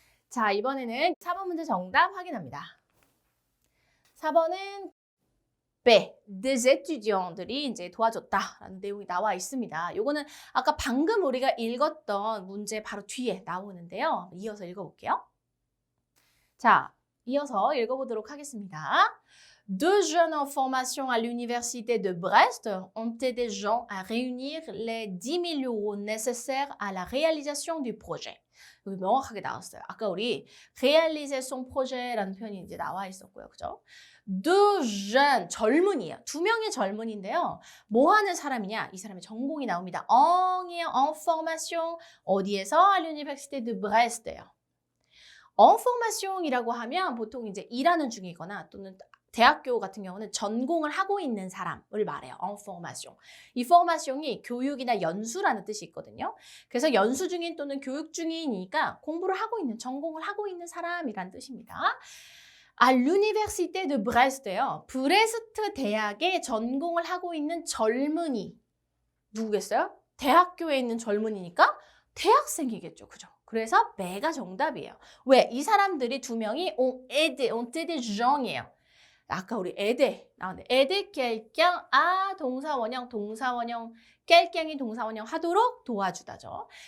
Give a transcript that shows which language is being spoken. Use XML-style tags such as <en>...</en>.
<ko>자, 이번에는 4번 문제 정답 확인합니다. 4번은 des étudiants들이 이제 도와줬다라는 내용이 나와 있습니다. 요거는 아까 방금 우리가 읽었던 문제 바로 뒤에 나오는데요. 이어서 읽어볼게요. 자, 이어서 읽어보도록 하겠습니다.</ko> <fr>Deux jeunes en formation à l'université de Brest ont aidé Jean à réunir les 10 000 euros nécessaires à la réalisation du projet.</fr> <ko>여기 명확하게 나왔어요. 아까 우리 réalisation projet라는 표현이 이제 나와 있었고요. 그죠?</ko> <fr>Deux jeunes,</fr> <ko>젊은이에요. 2명의 젊은인데요. 뭐 하는 사람이냐? 이 사람의 전공이 나옵니다.</ko> <fr>en formation,</fr> <ko>어디에서?</ko> <fr>à l'université de Brest</fr> <ko>예요. en formation이라고 하면 보통 이제 일하는 중이거나 또는 대학교 같은 경우는 전공을 하고 있는 사람을 말해요.</ko> <fr>en formation.</fr> <ko>이 formation이 교육이나 연수라는 뜻이 있거든요. 그래서 연수 중인 또는 교육 중이니까 공부를 하고 있는, 전공을 하고 있는 사람이란 뜻입니다.</ko> <fr>à l'université de Brest요.</fr> <ko>브레스트 대학에 전공을 하고 있는 젊은이. 누구겠어요? 대학교에 있는 젊은이니까 대학생이겠죠. 그죠? 그래서 배가 정답이에요. 왜? 이 사람들이 두 명이</ko> <fr>ont été des gens</fr> <ko>이에요. 아까 우리 aider 나왔는데 aider quelqu'un 동사원형 quelqu'un이 동사원형 하도록 도와주다죠.</ko>